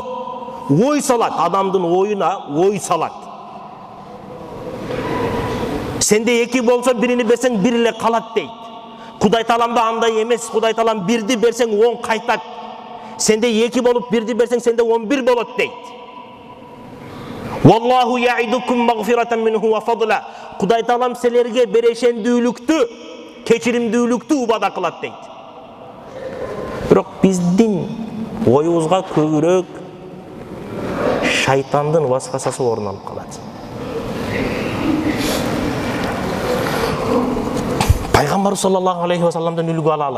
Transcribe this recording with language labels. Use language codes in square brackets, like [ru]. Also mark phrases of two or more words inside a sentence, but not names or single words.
[ky] Ой салат, адамдын оюна ой салат. Сенде эки болсо бирини берсең бир эле калат дейт. Кудай Тааламда андай эмес, Кудай Таалам бирди берсең 10 кайтат. Сенде эки болуп бирди берсең сенде 11 болот дейт. [ar] والله يعدكم مغفرة منه وفضلا. [ky] Кудай Таалам силерге берешендүүлүктү, кечиримдүүлүктү убада кылат дейт. Бирок биздин оюбузга көбүрөөк шайтандын васвасасы орун алып калат. Пайгамбар [ar] صلى الله عليه وسلم [ky] үлгү алалы.